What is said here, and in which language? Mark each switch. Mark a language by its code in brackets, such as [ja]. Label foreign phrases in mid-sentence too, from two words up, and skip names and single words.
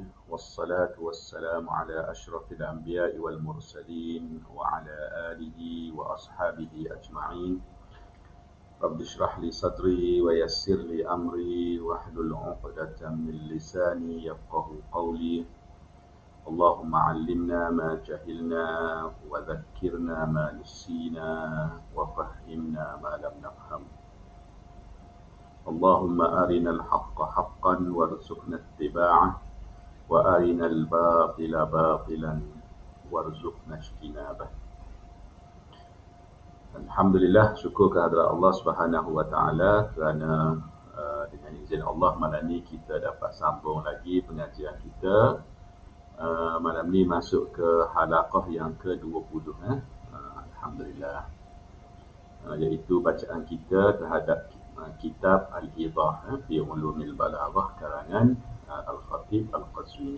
[ar] والصلاة والسلام على أشرف الأنبياء والمرسلين وعلى آله وأصحابه أجمعين. رب اشرح لي صدري ويسر لي أمري واحلل عقدة من لساني يفقهوا قولي. اللهم علمنا ما جهلنا وذكرنا ما نسينا وفهمنا ما لم نفهم. اللهم أرنا الحق حقا وارزقنا اتباعه وأرنا الباطل باطلا وارزقنا اجتنابه. Alhamdulillah, [ms] syukur kehadrat Allah [ar] سبحانه وتعالى [ms] kerana dengan izin Allah malam ni kita dapat sambung lagi pengajian kita. Malam ni masuk ke halaqah yang ke-20 Alhamdulillah, iaitu bacaan kita terhadap kitab Al-Idah fi Ulumil Balaghah karangan Al-Khatib Al-Qazwini.